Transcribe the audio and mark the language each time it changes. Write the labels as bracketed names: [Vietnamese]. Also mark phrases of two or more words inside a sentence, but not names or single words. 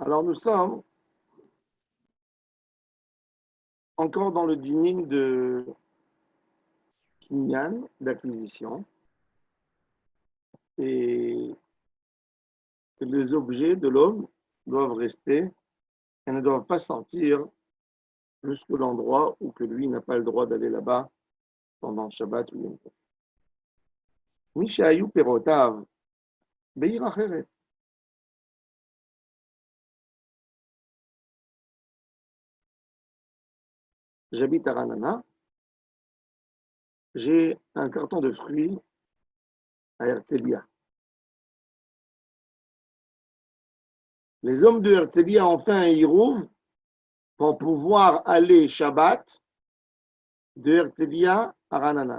[French] Alors nous sommes encore dans le dining de Kinyan, d'acquisition, et les objets de l'homme doivent rester et ne doivent pas sortir jusqu'à l'endroit où que lui n'a pas le droit d'aller là-bas pendant Shabbat ou Yom Tov. [Hebrew] משהיו פירותיו בעיר אחרת. [French] J'habite à Ranana, j'ai un carton de fruits à Herzliya. Les hommes de Herzliya ont fait un hirouv pour pouvoir aller Shabbat de Herzliya à Ranana.